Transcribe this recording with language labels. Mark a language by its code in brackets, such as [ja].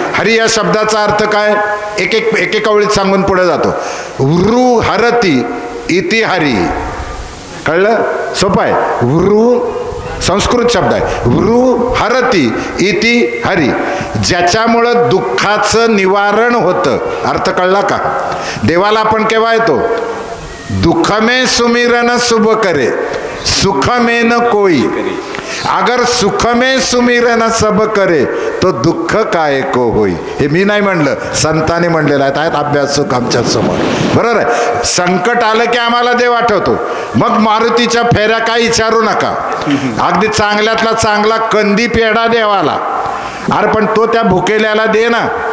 [mr] हरी या शब्दाचा अर्थ काय? एक ओळीत सांगून पुढे जातो. [sa] वृ हरती इति हरी. [mr] कळलं? सोपं आहे. वृ संस्कृत शब्द आहे. [sa] वृ हरती इति हरी. [mr] ज्याच्यामुळं दुःखाचं निवारण होतं. अर्थ कळला का? देवाला आपण केव्हा येतो? [hi] दुःख में सुमिरन शुभ करे, सुख में न कोई. अगर सुख में सुमिरन सब करे तो दुःख काय को होई. [mr] हे मी नाही म्हणलं, संतांनी म्हणलेलं आहे. अभ्यासक आमच्या समोर. बरोबर आहे. संकट आलं की आम्हाला देव आठवतो. मग मारुतीच्या फेऱ्या काही विचारू नका. अगदी चांगल्यातला चांगला कंदी पेढा देवाला, अरे पण तो त्या भुकेल्याला दे ना.